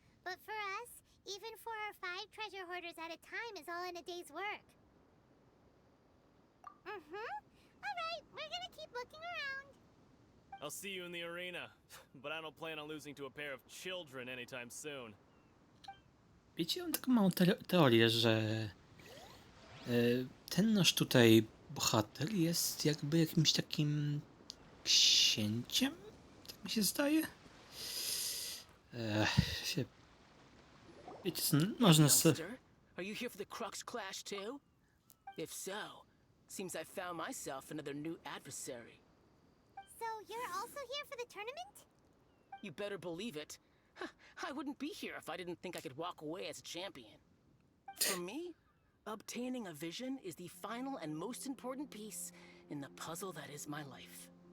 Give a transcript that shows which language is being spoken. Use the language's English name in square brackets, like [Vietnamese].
[English] But for us, even 4 or 5 treasure hoarders at a time is all in a day's work. Alright, we're gonna keep looking around. I'll see you in the arena, but I don't plan on losing to a pair of children anytime soon. [Polish] Wiecie, mam taką małą teorię, że ten nasz tutaj bohater jest jakby jakimś takim księciem, tak mi się zdaje. Się... Wiecie co, można sobie... [English] Youngster, are you here for the Crux Clash too? If so, seems I found myself another new adversary. So you're also here for the tournament? You better believe it. I wouldn't be here if I didn't think I could walk away as a champion. For me, obtaining a vision is the final and most important piece in the puzzle that is my life.